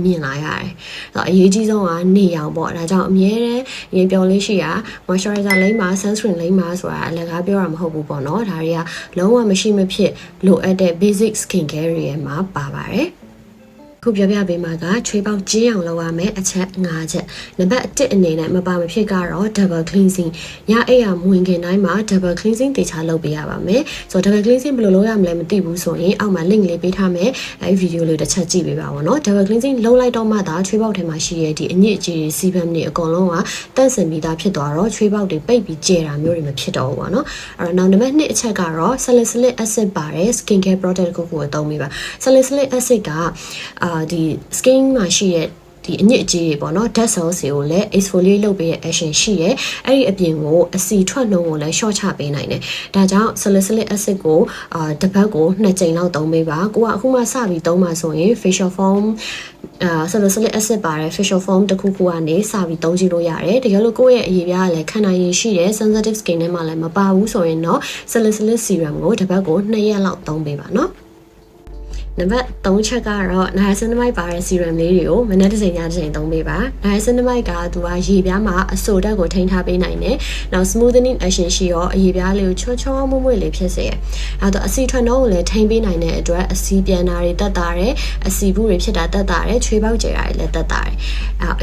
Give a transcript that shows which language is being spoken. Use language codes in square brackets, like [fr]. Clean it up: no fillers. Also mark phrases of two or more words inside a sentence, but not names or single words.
[my] မြင်လာရတယ်အရေးကြီးဆုံးကနေရောင်ပေါ့ဒါကြောင့်အမြဲတမ်းရင်ပြောလေးရှိတာ moisturizer လိမ့်ပါ sunscreen လိမ့်ပါဆိုတာအလကားပြောတာမဟုတ်ဘူးပေါ့နော်ဒါတွေကလုံးဝမရှိမဖြစ်လိုအပ်တဲ့ [en] basic skin care [my] တွေမှာပါပါတယ်ခုပြောပြပေးမှာကချွေးပေါက်ကျင်းအောင်လုပ်ရမယ်အချက်5ချက်နံပါတ်1အနေနဲ့မပါမဖြစ်ကတော့ [en] double cleansing [my] ညအိပ်ရမဝင်ခင်တိုင်းမှာ [en] double cleansing [my] တေချာလုပ်ပေး ရပါမယ်ဆိုတော့ [en] double cleansing [my] ဘယ်လိုလုပ်ရမလဲမသိဘူးဆိုရင်အောက်မှာ link လေးပေးထားမယ်အဲဒီ video လေးတစ်ချက်ကြည့်ပေးပါဦးเนาะ [en] double cleansing [my] လုပ်လိုက်တော့မှသာချွေးပေါက်ထဲမှာရှိတဲ့ဒီအညစ်အကြေးတွေစီဗမ်တွေအကုန်လုံးကတန့်စင်ပြီးသားဖြစ်သွားတော့ချွေးပေါက်တွေပိတ်ပြီးကျဲတာမျိုးတွေမဖြစ်တော့ဘူးပေါ့เนาะအဲ့တော့နောက်နံပါတ်2အချက်ကတော့ [en] salicylic acid [my] ပါတယ် [en] skin care product [my] ကိုအသုံးပေးပါ [en] salicylic acid [my] ကဒီ skin မှာရှိတဲ့ဒီအညစ်အကြေးတွေပေါ့နော် [en] dead cells [my] တွေကိုလည်း exfoliate လုပ်ပေးတဲ့ action ရှိရဲအဲ့ဒီအပြင်ကိုအစီထွက်နှုန်း ကိုလည်း short ချပေးနိုင်တယ်ဒါကြောင့် [en] salicylic acid [my] ကိုတစ်ပတ်ကို2ကြိမ်လောက်သုံးပေးပါကိုကအခုမှစပြီးသုံးပါဆိုရင် [en] facial foam salicylic acid [my] ပါတဲ့ [en] facial foam [my] တစ်ခုခုကနေစပြီးသုံးကြည့်လို့ရတယ်တကယ်လို့ကိုယ့်ရဲ့အရေပြားကလည်းခန္ဓာရည်ရှိတယ် [en] sensitive skin [my] ထဲမှာလည်းမပါဘူးဆိုရင်တော့ [en] salicylic serum [my] ကိုတစ်ပတ်ကို2ရက်လောက်သုံးပေးပါနော်နံပါတ်3ချက်ကတော့ niacinamide ပါတဲ့ serum လေးတွေကိုမနက်တစ် ချိန်ညတစ်ချိန်သုံးပေးပါ niacinamide ကသူကရေပြားမှာအဆိုဓာတ်ကိုထိန်းထားပေးနိုင်တယ်နောက် [en] smoothening action [my] ရှိရောအရေပြားလေးကိုချောချောမွေ့မွေ့လေးဖြစ်စေရနောက်တော့အစီထွက်နှုန်းကိုလည်းထိန်းပေးနိုင်တဲ့အတွက်အစီပြန်တာတွေတက်တာတယ်အစီဘူးတွေဖြစ်တာတက်တာတယ်ချွေးပေါက်ကျတာတွေလည်းတက်တာတယ်အ